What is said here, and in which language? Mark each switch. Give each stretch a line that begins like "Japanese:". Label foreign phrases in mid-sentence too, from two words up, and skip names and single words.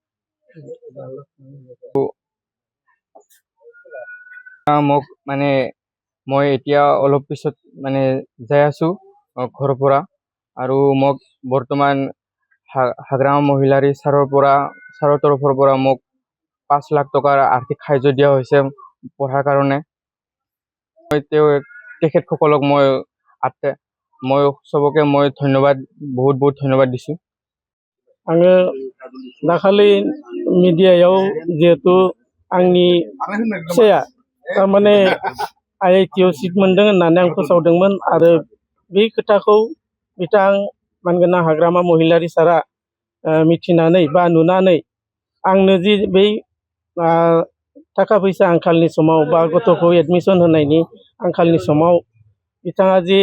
Assamese: মোক মানে মই এতিয়া অলপ পিছত মানে যাই আছোঁ ঘৰৰ পৰা, আৰু মোক বৰ্তমান হাগ্ৰামা মহিলাৰী ছাৰৰ তৰফৰ পৰা মোক 5 লাখ টকাৰ আৰ্থিক সাহায্য দিয়া হৈছে পঢ়াৰ কাৰণে। তেখেতসকলক মই চবকে মই বহুত ধন্যবাদ দিছোঁ।
Bodo: आङो दाखालि मिडियायाव जिहेतु आंनि फिसाया थारमाने IIT आव सिट मोनदों होननानै आं फोसावदोंमोन, आरो बे खोथाखौ बिथां मानगोनां हाग्रामा महिलारी सारा मिथिनानै बा नुनानै आंनो जि बै थाखा फैसा आंखालनि समाव बा गथ'खौ एडमिसन होनायनि आंखालनि समाव बिथाङा